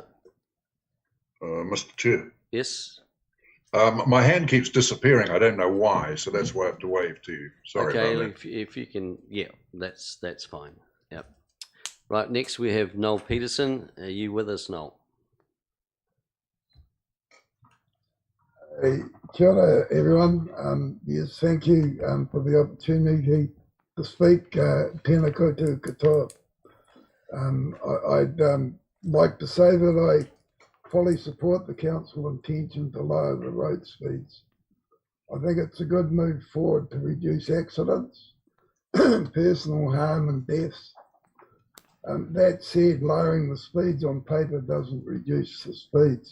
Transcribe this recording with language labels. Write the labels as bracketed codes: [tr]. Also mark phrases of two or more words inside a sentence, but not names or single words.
[en] Mr. Chair. Yes? My hand keeps disappearing. I don't know why, so that's why I have to wave to you. Sorry okay, about that. if you can... Yeah, that's fine. Yep. Right, next we have Noel Peterson. Are you with us, Noel? [mi] Kia ora, [en] everyone. Yes, thank you for the opportunity to speak. [mi] Tēnā koutou katoa. [en] I'd like to say that I fully support the council intention to lower the road speeds. I think it's a good move forward to reduce accidents, personal harm and deaths. That said, lowering the speeds on paper doesn't reduce the speeds.